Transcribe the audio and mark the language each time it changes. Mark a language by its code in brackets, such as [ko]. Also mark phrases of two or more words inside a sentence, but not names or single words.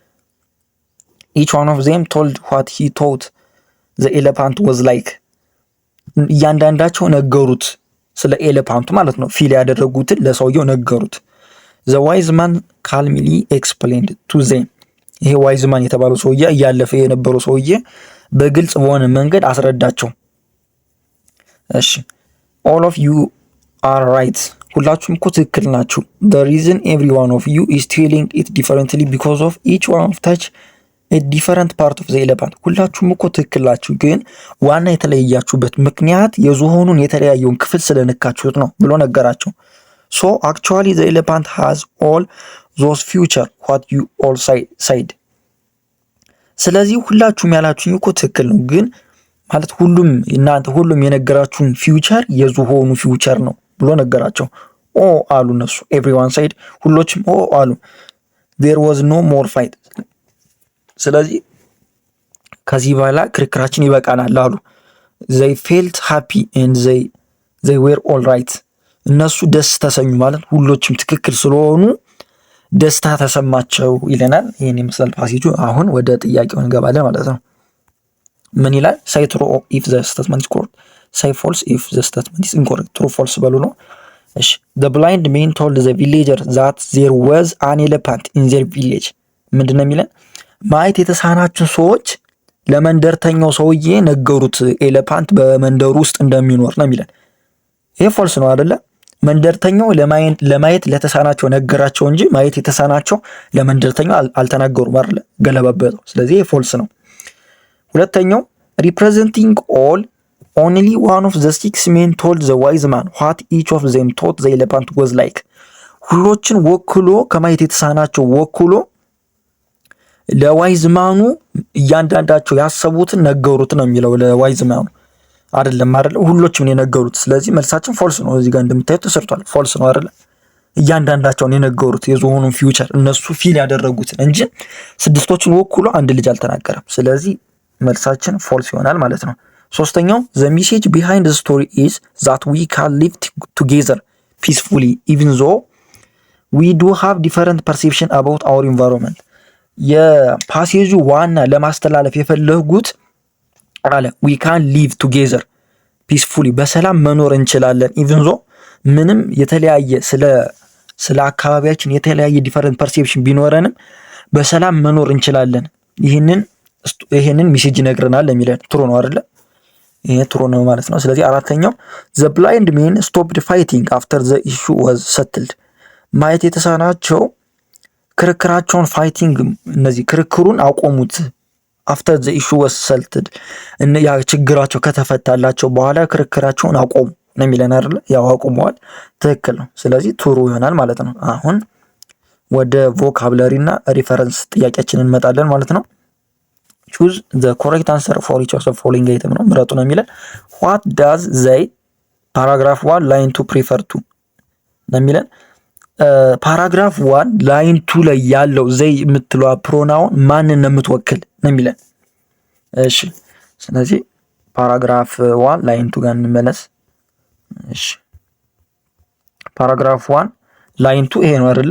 [en] each one of them told what he thought the elephant was like፣ [am] እያንዳንዳቸው ነገሩት ስለ ኤሌፋንቱ ማለት ነው። ፊል ያደረጉትን ለሰውየው ነገሩት። [en] the wise man calmly explained to them፣ [am] ይሄ [en] wise man [am] የተባለው ሰውዬ እያለፈ የነበረው ሰውዬ በግልጽ በሆነ መንገድ አስረዳቸው። [en] እሺ all of you are right፣ [am] ሁላችሁም እኮ ትክክል ናችሁ። [en] the reason every one of you is telling it differently because of each one of touch a different part of the elephant። [am] ሁላችሁም እኮ ትክክል ናችሁ፣ ግን ዋና የተለያያችሁበት ምክንያት የዝሆኑን የተለያየውን ክፍል ስለነካችሁት ነው ብሎ ነገራቸው። [en] so actually the elephant has all those future what you all said። [am] ስለዚህ ሁላችሁም ያላችሁኝ እኮ ትክክል ነው፣ ግን ማለት ሁሉም የነገራችሁን ፊውቸር የዝሆኑ ፊውቸር ነው ብሎ ነገራቸው። ኦ አሉ እነሱ። [en] everyone said [am] ሁሎችም ኦ አሉ። [en] there was no more fight። [am] ስለዚህ ከዚህ በኋላ ክርክራችን ይበቃናል አሉ። [en] they felt happy and they were all right። [am] እነሱ ደስ ተሰኙ ማለት ሁሎችም ትክክል ስለሆኑ ደስታ ተሰማቸው ይለናል። ይሄን ይመስላል ፓሴጁ። አሁን ወደ ጥያቄው እንገባለን ማለት ነው። ምን ይላል? [en] say true if the statement is correct, say false if the statement is incorrect። true false [am] በሉ ነው። [en] እሺ the blind man told the villager that there was an elephant in their village። [am] ምንድነው የሚለን? ማየት የተሳናቸው ሰዎች ለመንደርተኛው ሰውዬ ነገሩት ኤሌፋንት በመንደሩ ውስጥ እንደሚኖር ነው የሚለን። ይሄ ፎልስ ነው አይደለ? መንደርተኛው ለማየት ለተሳናቸው ነገራቸው እንጂ ማየት የተሳናቸው ለመንደርተኛው አልተናገሩም አይደለ? ገለባበጠው። ስለዚህ ይሄ ፎልስ ነው። ሁለተኛው [en] representing all, only one of the 6 men told the wise man what each of them thought the elephant was like። [am] ሁሎችን ወክሎ ከማየት የተሳናቸው ወክሎ ለዋይዝ ማኑ እያንዳንዳቸው ያሰቡትን ነገሩት ነው የሚለው። ለዋይዝ ማኑ አይደለም ሁሎችም ነው የነገሩት። ስለዚህ መልሳችን ፎልስ ነው። እዚህ ጋር እንደምታዩት ተሰርቷል። ፎልስ ነው አይደለ? እያንዳንዳቸውን የነገሩት የዝሆኑን ፊውቸር እነሱ ፊል ያደረጉትን እንጂ ስድስቶችን ወክሎ አንድ ልጅ አልተናገረም። ስለዚህ መልሳችን ፎልስ ይሆናል ማለት ነው። ሶስተኛው [en] the message behind the story is that we can live together peacefully even though we do have different perception about our environment። [am] የፓሴጁ ዋና ለማስተላለፍ የፈለጉት አለ [en] we can live together peacefully፣ [am] በሰላም መኖር እንችላለን [en] even though [am] ምንም የተለያየ ስለ አካባቢያችን የተለያየ [en] different perception [am] ቢኖረንም በሰላም መኖር እንችላለን። ይሄንን ሜሴጅ ይነግረናል የሚለን ትሩ ነው አይደለ? ይሄ ትሩ ነው ማለት ነው። ስለዚህ አራተኛው [en] the blind men stopped fighting after the issue was settled። [am] ማየት የተሳናቸው ክርክራቸውን ፋይቲንግ እነዚህ ክርክሩን አቆሙት። [en] after the issue was settled [am] ያ ችግራቸው ከተፈታላቸው በኋላ ክርክራቸውን አቆሙ ነው የሚለን አይደለ? ያው አቆመዋል። ትክክል ነው። ስለዚህ ትሩ ይሆናል ማለት ነው። አሁን ወደ ቮካብለሪ እና ሪፈረንስ ጥያቄያችንን እንመጣለን ማለት ነው። [en] choose the correct answer for each of the following item [am] ነው ምረጡ ነው የሚለን። [en] what does they paragraph 1 line 2 prefer to [am] ነው የሚለን። [en] paragraph 1 line 2 [am] ላይ ያለው ዘይ የምትለዋ ፕሮናውን ማንን ነው የምትወክል ነው የሚለን። እሺ ስለዚህ [en] paragraph 1 line 2 [am] ጋር እንመለስ። እሺ [en] paragraph 1 line 2 [am] ይሄ ነው አይደለ?